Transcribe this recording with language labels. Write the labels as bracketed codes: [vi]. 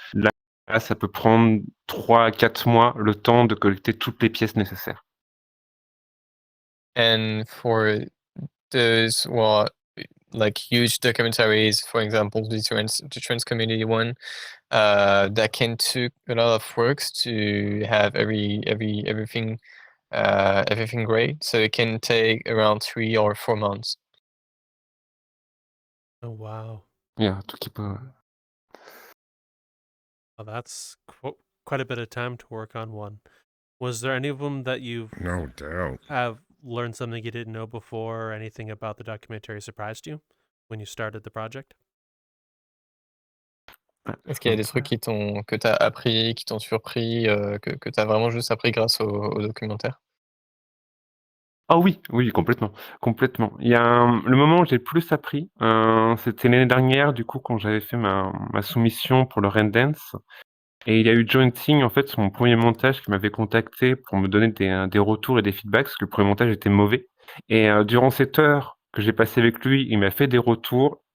[fr] Là, ça peut prendre 3 à 4 mois, le temps de collecter toutes les pièces nécessaires. [en] And for those, well, like huge documentaries, for example, the trans community one, that can took a lot of works to have everything great. So it can take around 3 or 4 months. Oh, wow. [fr] Il y a un truc qui peut... [en] Well, that's quite a bit of time to work on one. Was there any of them that you No doubt. have learned something you didn't know before, or anything about the documentary surprised you when you started the project? [fr] Est-ce qu'il y a des trucs que tu as appris, qui t'ont surpris, que tu as vraiment juste appris grâce au documentaire? Ah oui, oui, complètement, complètement. Il y a le moment où j'ai le plus appris, c'était l'année dernière, du coup, quand j'avais fait ma soumission pour le Raindance et il y a eu Jointing, en fait, sur mon premier montage, qui m'avait contacté pour me donner des retours et des feedbacks, parce que le premier montage était mauvais et durant cette heure que j'ai passée avec lui, il m'a fait des retours.